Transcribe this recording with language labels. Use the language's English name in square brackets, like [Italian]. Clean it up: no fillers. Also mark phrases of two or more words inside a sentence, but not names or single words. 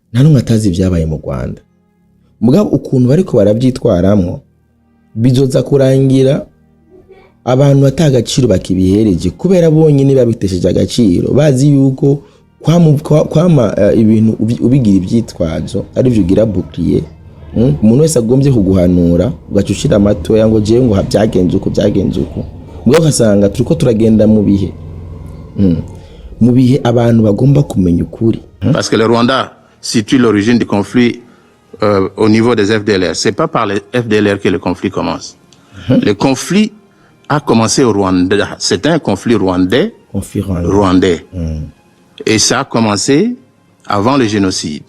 [Rundi] nta numwe atazi ibyabaye mu Rwanda mugabo ukuntu bariko barabyitwaramwo bizoza kurangira abantu batagaciro bakibihereje kubera bonyine babitesheje agaciro bazi yuko kwama ibintu ubigira ibyitwazo ari byo ugira bouclier umuntu wese agombye kuguhanura ugacushira amato yango jewe ngo byagenze uko mugabo kasanga turiko turagenda mu bihe abantu bagomba kumenya ukuri [French] parce que le Rwanda situe l'origine du conflit au niveau des FDLR. C'est pas par les FDLR que le conflit commence. Le conflit a commencé au Rwanda. C'est un conflit rwandais. Et ça a commencé avant le génocide.